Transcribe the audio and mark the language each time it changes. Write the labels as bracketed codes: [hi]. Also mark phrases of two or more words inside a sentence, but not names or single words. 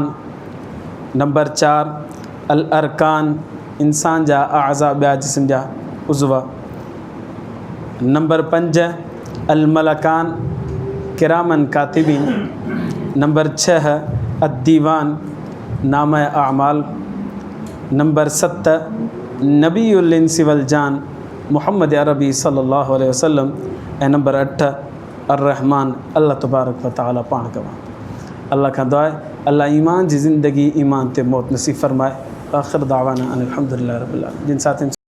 [sd] नंबर 4 अल अरकान इंसान जा आज़ा ॿिया जिस्म जा उज़वा, नंबर 5 [ar] الملكان كراماً كاتبين, [sd] नंबर 6 अद्दीवान नाम आमाल, नंबर 7 [ar] نبي الإنس والجان [sd] मोहम्मद अरबी [ar] صلى الله عليه وسلم, [sd] ऐं नंबर 8 अर्रहमान [ar] الله تبارك وتعالى [sd] पाण गवाह। अल्लाह खां दुआ आहे अल्लाह ईमान जी ज़िंदगी ईमान ते मौत नसीब फ़रमाए। [ar] آخر دعوانا أن الحمد لله رب العالمين. [sd] जिन साथियुनि